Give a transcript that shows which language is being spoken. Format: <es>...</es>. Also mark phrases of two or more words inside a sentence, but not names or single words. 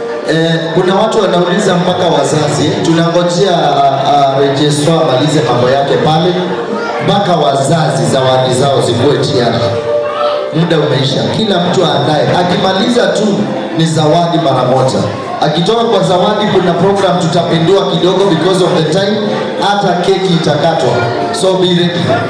<sw>Eh, kuna watu wanauliza mpaka wazazi. Tunangojea, ah, ah, Regis amalize mambo yake pale. Mpaka wazazi zawadi zao zikuwe tayari. Muda umeisha. Kila mtu aandae. Akimaliza tu ni zawadi mara moja. Akitoka kwa zawadi kuna program tutapindua kidogo</sw> <en>because of the time.</en> <sw>Hata keki itakatwa.</sw> <en>So be ready.</en>